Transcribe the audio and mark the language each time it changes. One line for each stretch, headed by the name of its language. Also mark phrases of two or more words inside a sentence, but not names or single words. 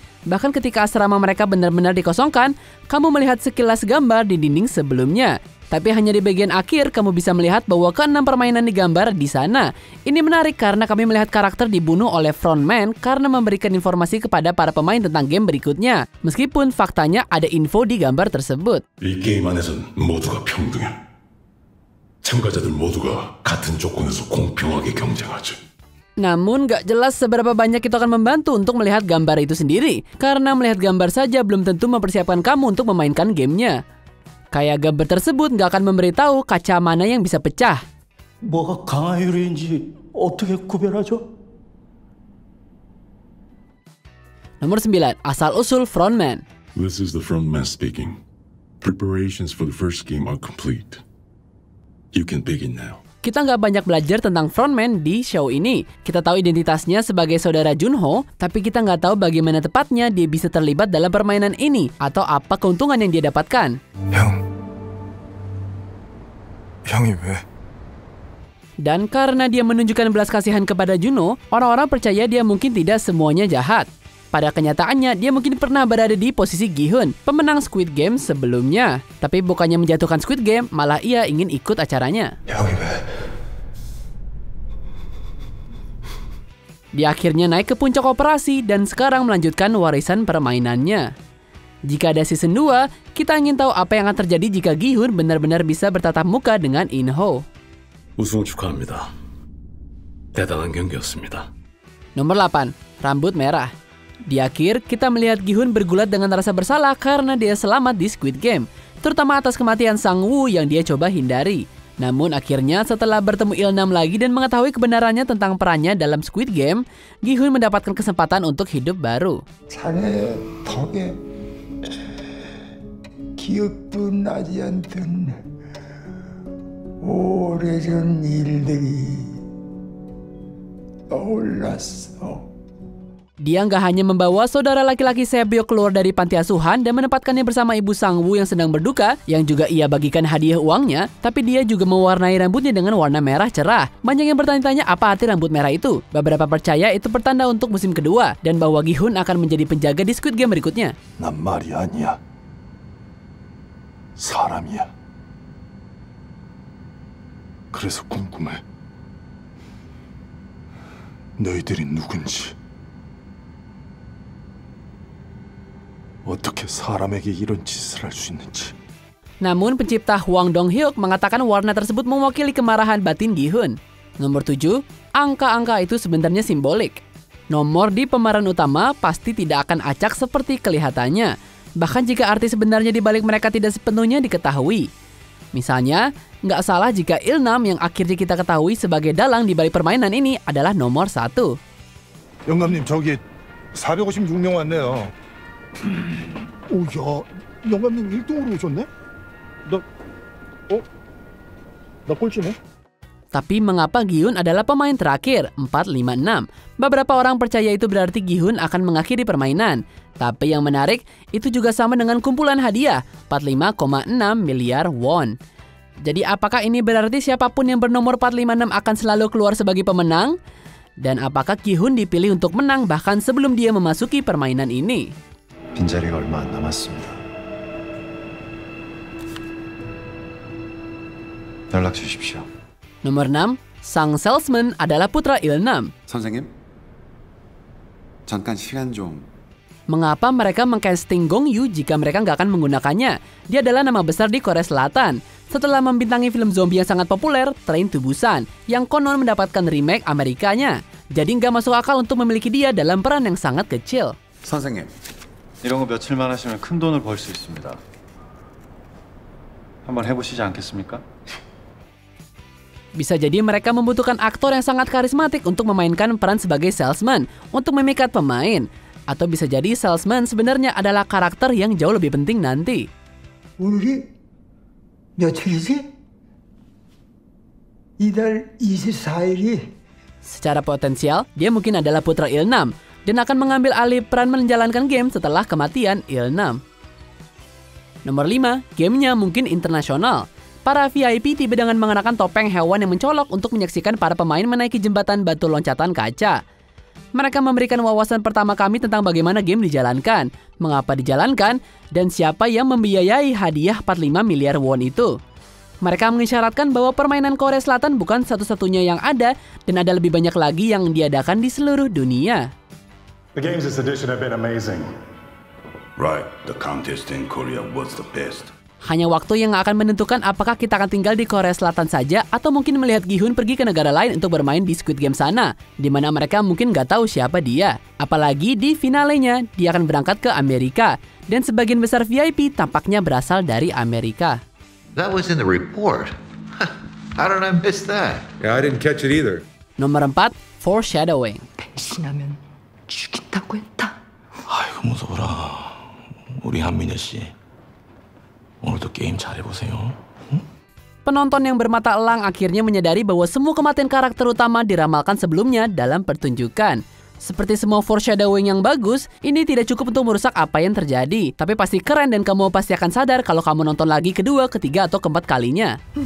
Indonesian: Bahkan ketika asrama mereka benar-benar dikosongkan, kamu melihat sekilas gambar di dinding sebelumnya. Tapi hanya di bagian akhir kamu bisa melihat bahwa ke-6 permainan digambar di sana. Ini menarik karena kami melihat karakter dibunuh oleh frontman karena memberikan informasi kepada para pemain tentang game berikutnya. Meskipun faktanya ada info di gambar tersebut.
Korean: 이 게임 안에선 모두가 평등해. 참가자들 모두가 같은 조건에서 공평하게 경쟁하지.
Indonesian: Namun gak jelas seberapa banyak itu akan membantu untuk melihat gambar itu sendiri. Karena melihat gambar saja belum tentu mempersiapkan kamu untuk memainkan gamenya. Kayak gambar tersebut gak akan memberitahu kaca mana yang bisa pecah.
Korean: 뭐가 강한 유리인지 어떻게 구별하죠?
Indonesian: Nomor 9. Asal-usul frontman.
English: This is the frontman speaking. Preparations for the first game are complete. You can begin now.
Indonesian: Kita nggak banyak belajar tentang frontman di show ini. Kita tahu identitasnya sebagai saudara Junho, tapi kita nggak tahu bagaimana tepatnya dia bisa terlibat dalam permainan ini, atau apa keuntungan yang dia dapatkan.
Korean: 형이 왜?
Indonesian: Dan karena dia menunjukkan belas kasihan kepada Juno, orang-orang percaya dia mungkin tidak semuanya jahat. Pada kenyataannya, dia mungkin pernah berada di posisi Gi-hun, pemenang Squid Game sebelumnya. Tapi bukannya menjatuhkan Squid Game, malah ia ingin ikut acaranya.
Korean: 형이 왜?
Indonesian: Dia akhirnya naik ke puncak operasi dan sekarang melanjutkan warisan permainannya. Jika ada season 2, kita ingin tahu apa yang akan terjadi jika Gi-hun benar-benar bisa bertatap muka dengan In-ho.
Korean: 우승 축하합니다. 대단한 경기였습니다.
Indonesian: Nomor 8. Rambut merah. Di akhir, kita melihat Gi-hun bergulat dengan rasa bersalah karena dia selamat di Squid Game, terutama atas kematian Sang-woo yang dia coba hindari. Namun akhirnya setelah bertemu Il-nam lagi dan mengetahui kebenarannya tentang perannya dalam Squid Game, Gi-hun mendapatkan kesempatan untuk hidup baru.
Korean: 자네 덕에 기억도 나지 않던 오래전 일들이 떠올랐어.
Indonesian: Dia nggak hanya membawa saudara laki-laki Sebyo keluar dari panti asuhan dan menempatkannya bersama ibu Sang-woo yang sedang berduka, yang juga ia bagikan hadiah uangnya, tapi dia juga mewarnai rambutnya dengan warna merah cerah. Banyak yang bertanya-tanya apa arti rambut merah itu. Beberapa percaya itu pertanda untuk musim kedua, dan bahwa Gi-hun akan menjadi penjaga di Squid Game berikutnya.
Korean: 난 말이 아니야. 사람이야. 그래서 궁금해. 너희들이 누군지. 어떻게 사람에게 이런 짓을 할 수 있는지.
Indonesian: Namun pencipta Hwang Dong-hyuk mengatakan warna tersebut mewakili kemarahan batin Gi-hun. Nomor 7, angka-angka itu sebenarnya simbolik. Nomor di pemeran utama pasti tidak akan acak seperti kelihatannya. Bahkan jika arti sebenarnya di balik mereka tidak sepenuhnya diketahui. Misalnya, nggak salah jika Il-nam yang akhirnya kita ketahui sebagai dalang di balik permainan ini adalah nomor 1.
Korean: 영감님 저기 456명 왔네요. 오야, 영감님 1등으로 오셨네? 나 꼴찌네.
Indonesian: Tapi mengapa Gi-hun adalah pemain terakhir, 456? Beberapa orang percaya itu berarti Gi-hun akan mengakhiri permainan. Tapi yang menarik, itu juga sama dengan kumpulan hadiah, 45,6 miliar won. Jadi apakah ini berarti siapapun yang bernomor 456 akan selalu keluar sebagai pemenang? Dan apakah Gi-hun dipilih untuk menang bahkan sebelum dia memasuki permainan ini?
Korean: 빈자리가 얼마 안 남았습니다. 연락 주십시오.
Indonesian: Nomor 6, sang salesman adalah putra Il-nam.
Korean: 선생님, 잠깐 시간 좀.
Indonesian: Mengapa mereka mengcasting Gong Yoo jika mereka nggak akan menggunakannya? Dia adalah nama besar di Korea Selatan. Setelah membintangi film zombie yang sangat populer, Train to Busan, yang konon mendapatkan remake Amerikanya. Jadi nggak masuk akal untuk memiliki dia dalam peran yang sangat kecil.
Korean: 선생님, 이런 거 며칠만 하시면 큰 돈을 벌 수 있습니다. 한번 해보시지 않겠습니까?
Indonesian: Bisa jadi mereka membutuhkan aktor yang sangat karismatik untuk memainkan peran sebagai salesman untuk memikat pemain. Atau bisa jadi salesman sebenarnya adalah karakter yang jauh lebih penting nanti.
Korean: 오늘이 며칠이지? 이달 24일이
Indonesian: Secara potensial, dia mungkin adalah putra Ilnam dan akan mengambil alih peran menjalankan game setelah kematian Ilnam. Nomor 5, gamenya mungkin internasional. Para VIP tiba dengan mengenakan topeng hewan yang mencolok untuk menyaksikan para pemain menaiki jembatan batu loncatan kaca. Mereka memberikan wawasan pertama kami tentang bagaimana game dijalankan, mengapa dijalankan, dan siapa yang membiayai hadiah 45 miliar won itu. Mereka mengisyaratkan bahwa permainan Korea Selatan bukan satu-satunya yang ada dan ada lebih banyak lagi yang diadakan di seluruh dunia.
English: The games this edition have been amazing. Right, the contest in Korea was the best.
Indonesian: Hanya waktu yang akan menentukan apakah kita akan tinggal di Korea Selatan saja atau mungkin melihat Gi-hun pergi ke negara lain untuk bermain di Squid Game sana, di mana mereka mungkin nggak tahu siapa dia. Apalagi di finalenya, dia akan berangkat ke Amerika, dan sebagian besar VIP tampaknya berasal dari Amerika.
English: That was in the report. How did I miss that? Yeah, I didn't catch it either.
Indonesian: Nomor 4, foreshadowing.
Korean: 배신하면 죽인다고 했다. 아이고 무서워라. 우리 한민여 씨 오늘도 게임 잘해보세요.
Indonesian: Penonton yang bermata elang akhirnya menyadari bahwa semua kematian karakter utama diramalkan sebelumnya dalam pertunjukan. Seperti semua foreshadowing yang bagus, ini tidak cukup untuk merusak apa yang terjadi. Tapi pasti keren dan kamu pasti akan sadar kalau kamu nonton lagi kedua, ketiga, atau keempat kalinya.